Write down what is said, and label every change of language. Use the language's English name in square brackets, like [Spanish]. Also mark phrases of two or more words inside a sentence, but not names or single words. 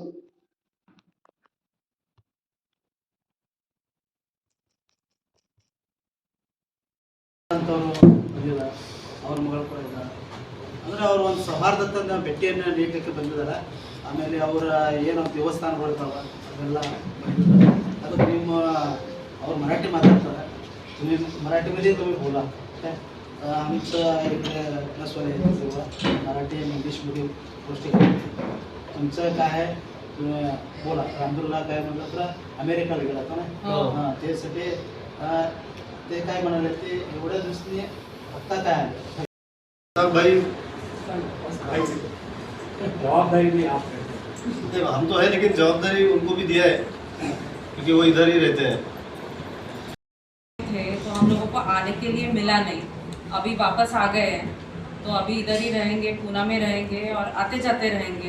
[Kannada] ಅವ್ರ ಮಗಳು ಕೂಡ ಇದ್ದಾರೆ. ಅಂದರೆ ಅವರು ಒಂದು ಸೌಹಾರ್ದತೆಯಿಂದ ಭೇಟಿಯನ್ನು ನೀಡಲಿಕ್ಕೆ ಬಂದಿದ್ದಾರೆ. ಆಮೇಲೆ ಅವರ ಏನು ದೇವಸ್ಥಾನಗಳಿರ್ತಾವೆ ಅದೆಲ್ಲ ಬಂದಿದ್ದಾರೆ. ಅದಕ್ಕೆ ನಿಮ್ಮ ಅವ್ರು [Marathi] मराठी माताडतात, तुम्ही मराठीमध्ये तुम्ही बोला. आमचं इकडे प्लसवाले किंवा मराठी आणि इंग्लिशमध्ये गोष्टी तुमचं काय आहे तुम्ही बोला. रामदुर्गला काय म्हटलं तर अमेरिकाला गेला होता ना, हां त्यासाठी ते काय म्हणाले ते एवढ्या दिवसांनी आत्ता काय आलं [Hindi] भाई जवाबदारी भी आप हम तो है, लेकिन जवाबदारी उनको भी दिया है क्योंकि वो इधर ही रहते हैं. तो हम लोगों को आने के लिए मिला नहीं, अभी वापस आ गए हैं. तो अभी इधर ही रहेंगे, पूना में रहेंगे और आते जाते रहेंगे.